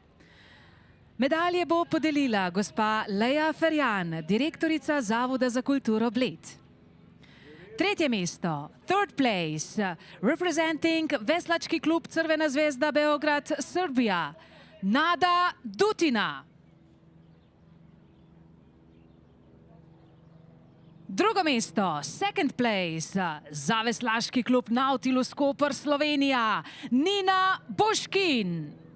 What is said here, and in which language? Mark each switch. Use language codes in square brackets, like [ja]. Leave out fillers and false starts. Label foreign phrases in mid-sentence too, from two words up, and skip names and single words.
[sl] Medalje bo podelila gospa Leja Ferjan, direktorica Zavoda za kulturo Bled. Tretje mesto, [en] third place, representing Veslački klub Crvena zvezda Beograd, Srbija, Nada Dutina. [sl] Drugo mesto, [en] second place, [sl] za Veslaški klub Nautilus Koper, Slovenija, Nina Boškin.